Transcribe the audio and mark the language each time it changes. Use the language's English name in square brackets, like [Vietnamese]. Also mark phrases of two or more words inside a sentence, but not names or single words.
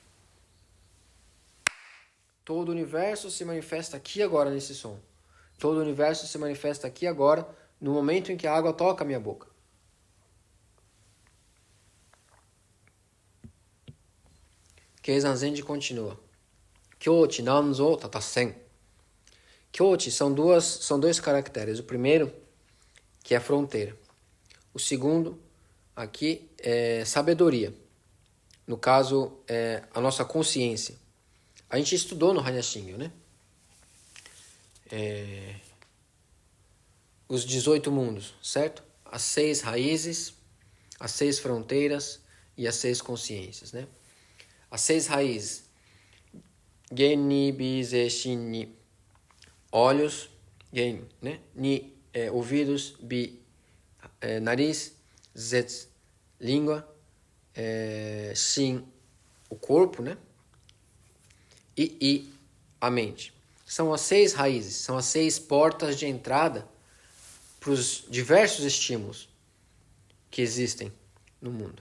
[Portuguese] Todo o universo se manifesta aqui agora nesse som. Todo o universo se manifesta aqui agora, no momento em que a água toca a minha boca. Keizan Zenji continua. [Japanese] きょうち なんぞ たたせん. [Portuguese] Kyochi são dois caracteres. O primeiro, que é fronteira. O segundo, aqui, é sabedoria. No caso, é a nossa consciência. A gente estudou no Hanya Shingyo, né? Os 18 mundos, certo? As 6 raízes, as 6 fronteiras e as 6 consciências, né? As 6 raízes. [Japanese] げん、び、ぜ、しん、に. [Portuguese] Olhos, gen, né? Ni, ouvidos, bi, nariz, zet, língua, shin, o corpo, né? E a mente. São as 6 raízes, são as 6 portas de entrada para os diversos estímulos que existem no mundo.